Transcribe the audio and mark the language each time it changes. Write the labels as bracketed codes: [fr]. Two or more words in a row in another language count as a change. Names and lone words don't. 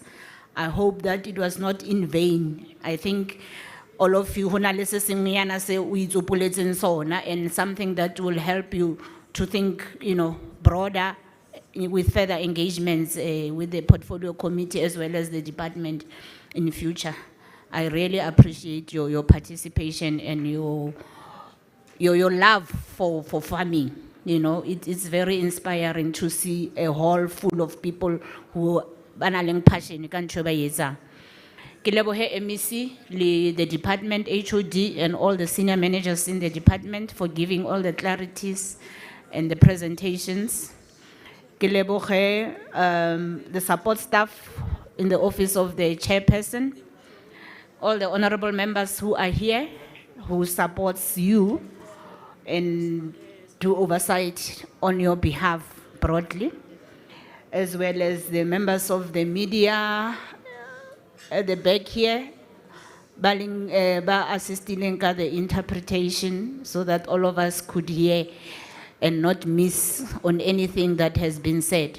[en] I hope that it was not in vain. I think all of you and something that will help you to think, broader with further engagements with the portfolio committee as well as the department in the future. I really appreciate your participation and your love for farming. It's very inspiring to see a hall full of people who are passionate. [st] Ke lebohe [en] MEC, the department, HOD, and all the senior managers in the department for giving all the clarities and the presentations. [st] Ke lebohe [en] the support staff in the office of the chairperson, all the honorable members who are here, who supports you and do oversight on your behalf broadly, as well as the members of the media at the back here, assisting in the interpretation so that all of us could hear and not miss on anything that has been said.